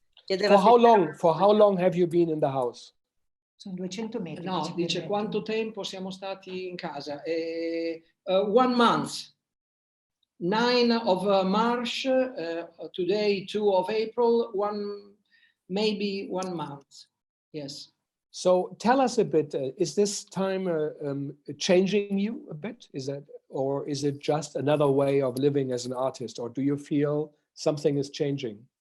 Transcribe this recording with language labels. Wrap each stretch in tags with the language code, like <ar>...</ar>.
<en>For how long have you been in the house?</en> <it>Sono 200 metri. No, dice quanto tempo siamo stati in casa?</it> <en>1 month. 9 of March, today 2 of April, maybe 1 month. Yes. So tell us a bit, is this time changing you a bit? Or is it just another way of living as an artist? Or do you feel something is changing?</en>